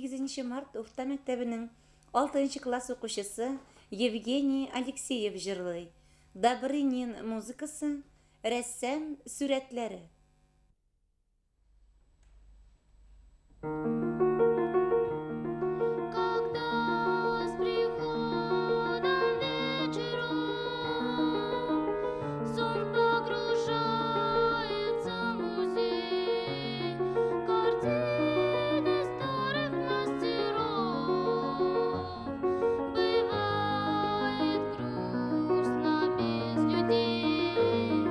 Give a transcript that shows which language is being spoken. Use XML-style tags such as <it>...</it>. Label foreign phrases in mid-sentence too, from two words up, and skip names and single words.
<tt>10 март урта мәктәбенең 6 класс укучысы Евгений Алексеев җырлый. Добрынин музыкасы, рәссам сүрәтләре.</tt> <ru>Когда с приходом вечера сон погружается в музей, картины старых мастеров, бывает грустно без людей.</ru>